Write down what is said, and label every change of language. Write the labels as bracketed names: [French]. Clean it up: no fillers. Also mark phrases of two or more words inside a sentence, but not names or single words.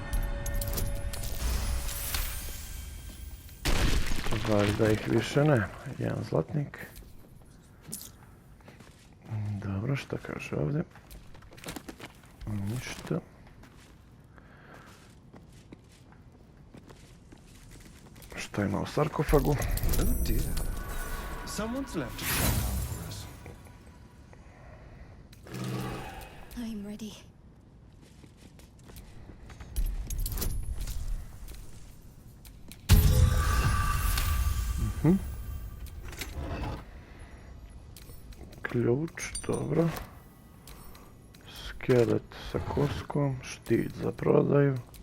[Serbian] Valjda ih više nema. Jedan zlatnik. Dobro, šta kaže ovdje? Ništa. Šta ima u sarkofagu? [English] Oh dear. Someone's left a trap for us. I'm ready. [Serbian] Ključ, dobro. Skelet sa koskom, štit za prodaju.